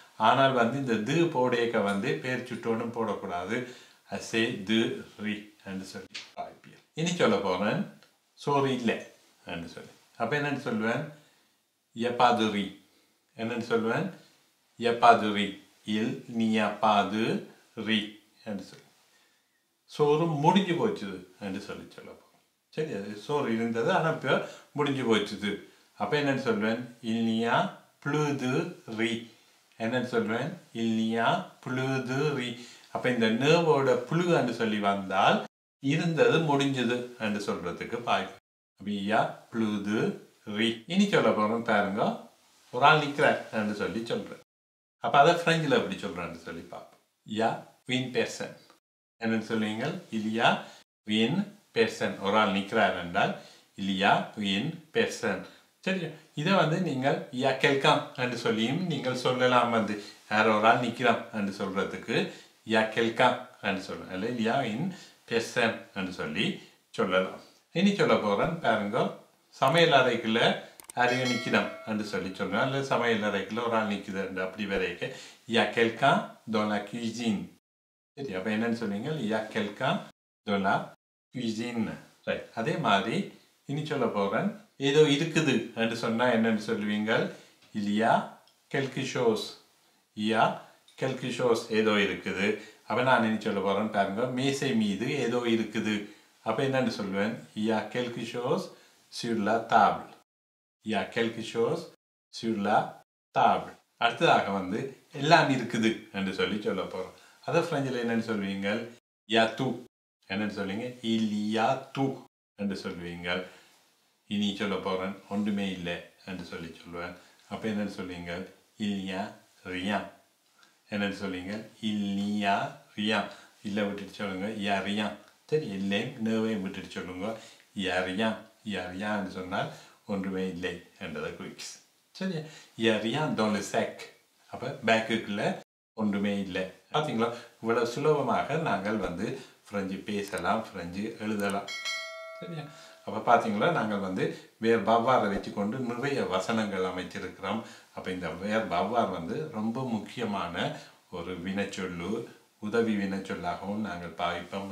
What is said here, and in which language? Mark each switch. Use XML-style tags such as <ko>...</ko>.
<ta>ஆனால் வந்து இந்த து போடையக்க வந்து பேர் சுட்டோன்னு போடக்கூடாது.</ta> <fr>assez de riz</fr> <ta>என்று சொல்லி பாவிப்பீர்கள். இனி சொல்ல போறேன், சோறு இல்லை என்று சொல்லி. அப்போ என்னன்னு சொல்லுவேன்?</ta> <fr>il n'y a pas de riz.</fr> <ta>என்னன்னு சொல்லுவேன்? il n'y a pas de riz.</ta> <fr>il n'y a pas de riz</fr> <ta>என்று சொல்லி. சோறு முடிஞ்சு போச்சுது என்று சொல்லி சொல்ல போகிறோம். சரி, அது சோறு இருந்தது ஆனால் இப்போ முடிஞ்சு போச்சுது. அப்போ என்னன்னு சொல்வேன்?</ta> <fr>il n'y a plus de riz.</fr> <ta>என்னன்னு சொல்வேன்?</ta> <fr>il n'y a plus de riz.</fr> <ta>அப்போ இந்த நேவோட புழு என்று சொல்லி வந்தால் இருந்தது முடிஞ்சது என்று சொல்றதுக்கு பாய்ப்பு.</ta> <fr>அப்போ il y a plus de riz.</fr> <ta>இனி சொல்ல போகிறோம் பாருங்க, ஒரு ஆள் நிற்கிறார் என்று சொல்லி சொல்கிறேன். அப்போ அதை ஃப்ரெஞ்சில் எப்படி சொல்கிறேன்னு சொல்லி பார்ப்போம்.</ta> <fr>il y a une personne.</fr> <ta>என்னன்னு சொல்லுவீங்க?</ta> <fr>il y a une personne.</fr> <ta>ஒரு ஆள் நிற்கிறார் என்றால்</ta> <fr>il y a une personne.</fr> <ta>சரி, இதை வந்து நீங்கள்</ta> <fr>il y a quelqu'un</fr> <ta>என்று சொல்லியும் நீங்கள் சொல்லலாம். வந்து யார் ஒரு ஆள் நிற்கிறான் என்று சொல்றதுக்கு</ta> <fr>il y a quelqu'un</fr> <ta>என்று சொல்லலாம்.</ta> <fr>இல்லை il y a une personne</fr> <ta>என்று சொல்லி சொல்லலாம். இனி சொல்ல போகிறேன் பாருங்க, சமையல் அறைக்குள்ள யாரையும் நிற்கிறான் என்று சொல்லி சொல்கிறேன். இல்லை சமையல் அறைக்குள்ள ஒரு ஆள் நிற்குது என்று அப்படி வரைக்க</ta> <fr>il y a quelqu'un dans la cuisine.</fr> <ta>சரி, அப்போ என்னன்னு சொன்னீங்க?</ta> <fr>il y a quelqu'un dans la cuisine.</fr> <ta>Right. அதே மாதிரி இனி சொல்ல போகிறேன், ஏதோ இருக்குது என்று சொன்னால் என்னன்னு சொல்லுவீங்க?</ta> <fr>il y a quelque chose. il y a quelque chose.</fr> <ta>ஏதோ இருக்குது. அப்போ நான் இனி சொல்ல போகிறேன் பாருங்க, மேசை மீது ஏதோ இருக்குது. அப்போ என்னன்னு சொல்லுவேன்?</ta> <fr>il y a quelque chose sur la table. il y a quelque chose sur la table.</fr> <ta>அடுத்ததாக வந்து எல்லாம் இருக்குது என்று சொல்லி சொல்ல போகிறோம். அதை ஃப்ரெஞ்சில் என்னன்னு சொல்லுவீங்க?</ta> <fr>il y a tout.</fr> <ta>என்னன்னு சொல்லுவீங்க?</ta> <fr>il y a tout</fr> <ta>என்று சொல்லுவீங்க. இனி சொல்ல போகிறேன், ஒன்றுமே இல்லை என்று சொல்லி சொல்லுவேன். அப்போ என்னன்னு சொல்லுவீங்க?</ta> <fr>il n'y a rien.</fr> <ta>என்னன்னு சொல்லுவீங்க?</ta> <fr>il n'y a rien.</fr> <ta>இல்லை விட்டுட்டு சொல்லுங்க</ta> <fr>il y a rien.</fr> <ta>சரி, இல்லையும் நேவையும் விட்டுட்டு சொல்லுங்க</ta> <fr>il y a rien.</fr> <ta>il y a rien என்று சொன்னால் ஒன்றுமே இல்லை என்றதை குறிக்குது.</ta> <fr>சரி, il y a rien dans le sac.</fr> <ta>அப்போ பேக்குக்குள்ள ஒன்றுமே இல்லை. பார்த்தீங்களா? இவ்வளவு சுலபமாக நாங்கள் வந்து ஃப்ரெஞ்சு பேசலாம், ஃப்ரெஞ்சு எழுதலாம். சரியா? அப்போ பார்த்தீங்களா, நாங்கள் வந்து வேர் பவ்வாரை வச்சுக்கொண்டு நிறைய வசனங்கள் அமைச்சிருக்கிறோம். அப்போ இந்த வேர் பவ்வார் வந்து ரொம்ப முக்கியமான ஒரு வினைச்சொல்லு, உதவி வினைச்சொல்லாகவும் நாங்கள் பாவிப்போம்.</ta>